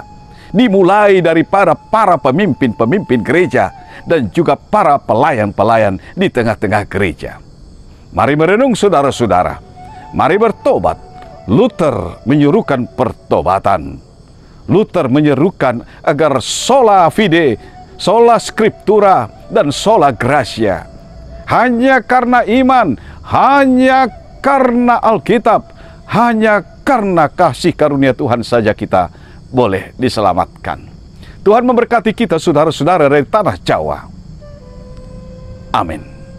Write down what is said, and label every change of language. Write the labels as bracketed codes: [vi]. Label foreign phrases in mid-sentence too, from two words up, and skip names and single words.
[id] Dimulai daripada para pemimpin-pemimpin gereja dan juga para pelayan-pelayan di tengah-tengah gereja. Mari merenung, saudara-saudara. Mari bertobat. Luther menyuruhkan pertobatan. Luther menyerukan agar [la] sola fide, sola scriptura, [id] dan [la] sola gratia. [id] Hanya karena iman, hanya karena Alkitab, hanya karena kasih karunia Tuhan saja kita boleh diselamatkan. Tuhan memberkati kita, saudara-saudara, dari tanah Jawa. Amin.